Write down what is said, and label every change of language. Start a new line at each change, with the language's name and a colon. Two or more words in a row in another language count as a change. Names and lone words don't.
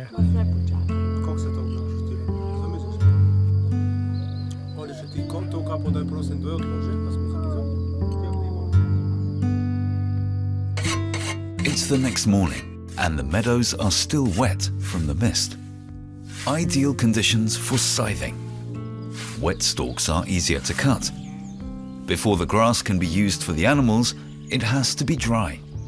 Slovenian: Kako se to obnaša ti? Zamisliš? Oli še ti to kapo daj prosim, dve odloži, pa smo zamizali.
English: It's the next morning, and the meadows are still wet from the mist. Ideal conditions for scything. Wet stalks are easier to cut. Before the grass can be used for the animals, it has to be dry.